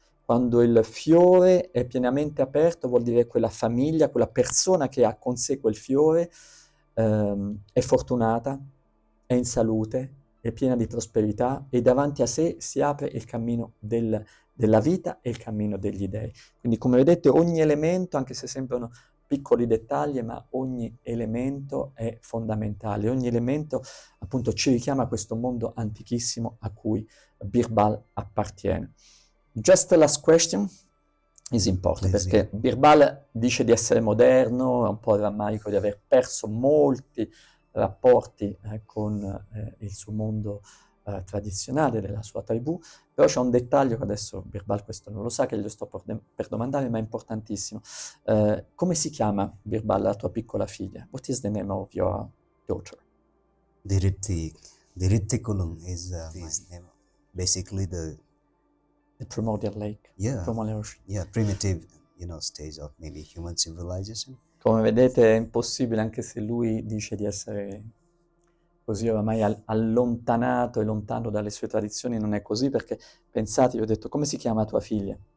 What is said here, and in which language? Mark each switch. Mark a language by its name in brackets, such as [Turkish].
[Italian] Quando il fiore è pienamente aperto vuol dire che quella famiglia, quella persona che ha con sé quel fiore è fortunata, è in salute, è piena di prosperità e davanti a sé si apre il cammino della vita e il cammino degli dei. Quindi come vedete ogni elemento, anche se sembrano piccoli dettagli, ma ogni elemento è fondamentale, ogni elemento appunto ci richiama a questo mondo antichissimo a cui Birbal appartiene. [English] Just the last question is important, Please, [Italian] perché Birbal dice di essere moderno, è un po' rammarico di aver perso molti rapporti con il suo mondo tradizionale della sua tribù, però c'è un dettaglio che adesso Birbal questo non lo sa, che gli sto per domandare, ma è importantissimo. Come si chiama, Birbal, la tua piccola figlia? [English] What is the name of your daughter? Diritti Kulung is my name. Basically The primordial lake. Yeah. Primordial ocean. primitive, stage of maybe human civilization. [Italian] Come vedete è impossibile, anche se lui dice di essere così oramai allontanato e lontano dalle sue tradizioni, non è così, perché pensate, io ho detto, come si chiama tua figlia?